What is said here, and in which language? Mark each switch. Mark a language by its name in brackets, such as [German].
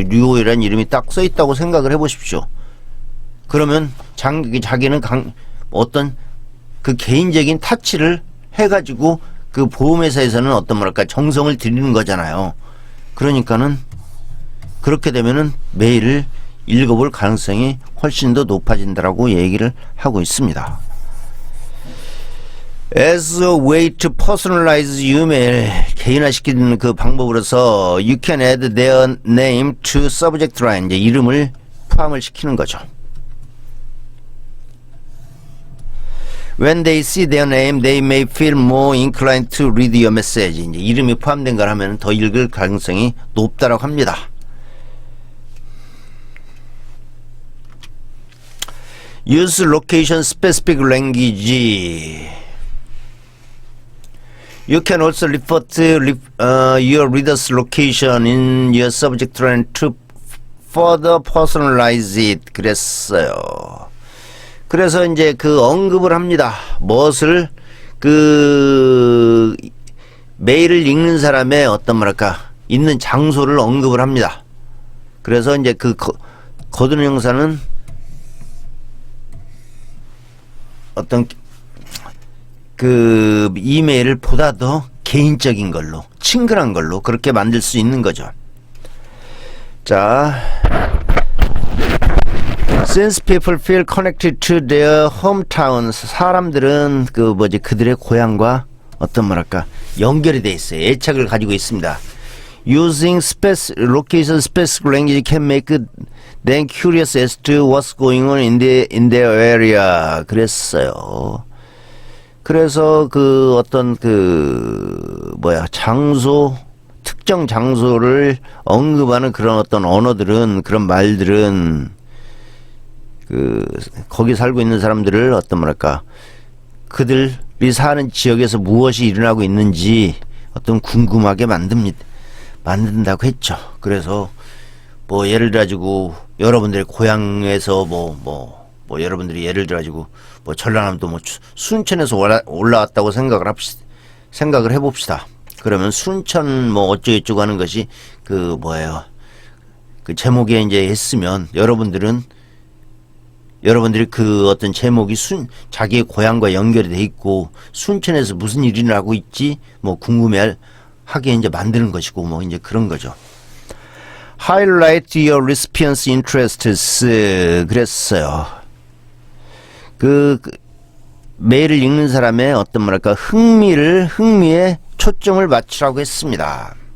[Korean] 류호이라는 이름이 딱 써 있다고 생각을 해 보십시오. 그러면 자기는 어떤 그 개인적인 타치를 해 가지고 그 보험회사에서는 어떤 뭐랄까 정성을 들이는 거잖아요. 그러니까는 그렇게 되면은 메일을 읽어볼 가능성이 훨씬 더 높아진다라고 얘기를 하고 있습니다. [English] As a way to personalize email, [Korean] 개인화시키는 그 방법으로서 [English] you can add their name to subject line, [Korean] 이제 이름을 포함을 시키는 거죠. [English] When they see their name, they may feel more inclined to read your message. [Korean] 이제 이름이 포함된 걸 하면 더 읽을 가능성이 높다라고 합니다. [English] Use location specific language. You can also refer to your reader's location in your subject line to further personalize it. [Korean] 그랬어요. 그래서 이제 그 언급을 합니다. 무엇을 그 메일을 읽는 사람의 어떤 뭐랄까 있는 장소를 언급을 합니다. 그래서 이제 그 거두는 형사는 어떤 그 이메일을 보다 더 개인적인 걸로 친근한 걸로 그렇게 만들 수 있는 거죠. 자, [English] Since people feel connected to their hometowns, [Korean] 사람들은 그 뭐지 그들의 고향과 어떤 뭐랄까 연결이 돼 있어요. 애착을 가지고 있습니다. [English] Using location specific language can make them curious as to what's going on in their area. [Korean] 그랬어요. 그래서 그 어떤 그 뭐야 장소 특정 장소를 언급하는 그런 어떤 언어들은 그런 말들은 그 거기 살고 있는 사람들을 어떤 뭐랄까 그들이 사는 지역에서 무엇이 일어나고 있는지 어떤 궁금하게 만든다고 했죠. 그래서 뭐 예를 들어 가지고 여러분들의 고향에서 뭐 여러분들이 예를 들어 가지고 뭐 전라남도 뭐 순천에서 올라왔다고 생각을 해봅시다. 그러면 순천 뭐 어쩌고저쩌고 하는 것이 그 뭐예요? 그 제목에 이제 했으면 여러분들이 그 어떤 제목이 자기의 고향과 연결이 돼 있고 순천에서 무슨 일이 나고 있지 뭐 궁금해하게 이제 만드는 것이고 뭐 이제 그런 거죠. [English] Highlight your recipient's interests. [Korean] 그랬어요. 그 메일을 읽는 사람의 어떤 뭐랄까 흥미에 초점을 맞추라고 했습니다.